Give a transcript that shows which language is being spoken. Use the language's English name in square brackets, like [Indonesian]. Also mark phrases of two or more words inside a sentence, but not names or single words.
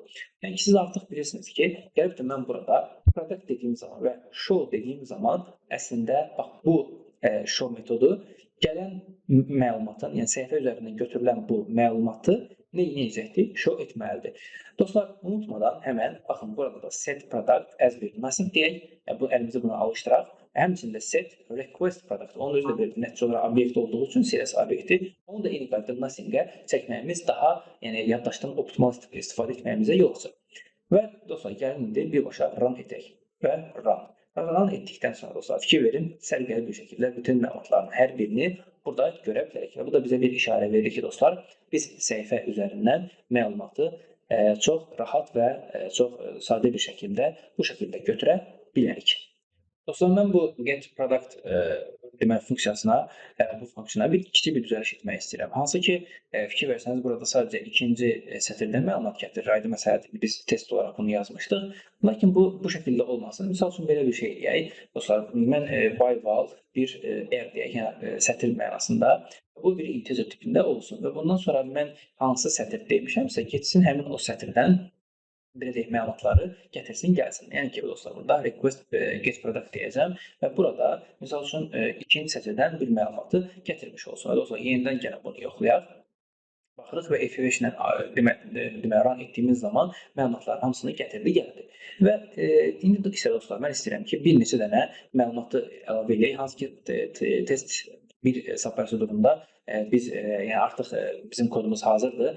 [Azerbaijani] Yəni ki, siz artıq bilirsiniz ki, gəlib də mən burada product dediyim zaman və show dediyim zaman əslində bax bu show metodu gələn məlumatın, yəni səhifə üzərindən götürülən bu məlumatı nə edəcəkdir? Show etməlidir. Dostlar, unutmadan həmən baxın burada da [English] set product as [Azerbaijani] bir nothing deyək. Yəni bu əlimizi buna alışdıraq. Həmçində [English] set request product. [Azerbaijani] Onun özü də bir nəticə olaraq obyekt olduğu üçün CS obyekti. Onu da eyni qaydada nothing-ə çəkməyimiz daha, yəni yaddaşdan optimal istifadə etməyimizə yol açır. Və dostlar, gəlin indi birbaşa run edək və run. Run etdikdən sonra dostlar, fikir verin, sərgəli bir şəkildə bütün məlumatların hər birini burada görə bilərik. Və bu da bizə bir işarə verir ki, dostlar, biz səhifə üzərindən məlumatı çox rahat və çox sadə bir şəkildə bu şəkildə götürə bilərik. Dostlar, mən bu [English] get product [Azerbaijani] deməli funksiyasına, bu funksiyona kiçik bir düzəliş etmək istəyirəm. Hansı ki, fikir versəniz burada sadəcə ikinci sətirdən məlumat gətirir. Aydın məsələdir, biz test olaraq bunu yazmışdıq. Lakin bu şəkildə olmasın. Misal üçün belə bir şey deyək. Dostlar, mən [English] by val [Azerbaijani] bir r deyək, yəni sətir mənasında. Bu bir integer tipində olsun və bundan sonra mən hansı sətir demişəmsə, getsin həmin o sətirdən belə deyək, məlumatları gətirsin, gəlsin. Yəni ki, dostlar, burada [English] request get product [Azerbaijani] deyəcəm və burada, misal üçün, ikinci sətirdən bir məlumatı gətirmiş olsun. Dostlar, yenidən gəlin bunu yoxlayaq. Baxırıq və F5 ilə run etdiyimiz zaman məlumatların hamısını gətirdi, gəldi. Və indi isə dostlar, mən istəyirəm ki, bir neçə dənə məlumatı əlavə edək, hansı ki, test bir subprosedurunda biz yəni artıq bizim kodumuz hazırdır.